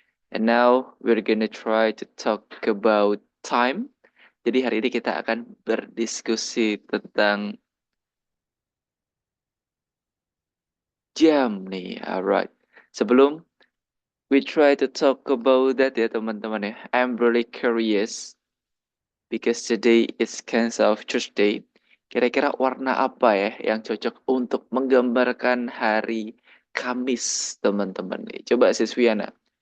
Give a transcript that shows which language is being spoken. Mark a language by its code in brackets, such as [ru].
[en] And now we're gonna try to talk about time. [id] Jadi hari ini kita akan berdiskusi tentang jam nih. [en] Alright. [id] Sebelum [en] we try to talk about that [id] ya teman-teman ya. [en] I'm really curious because today is Cancer of Tuesday. [id] Kira-kira warna apa ya yang cocok untuk menggambarkan hari Kamis teman-teman nih. Coba Siswiana.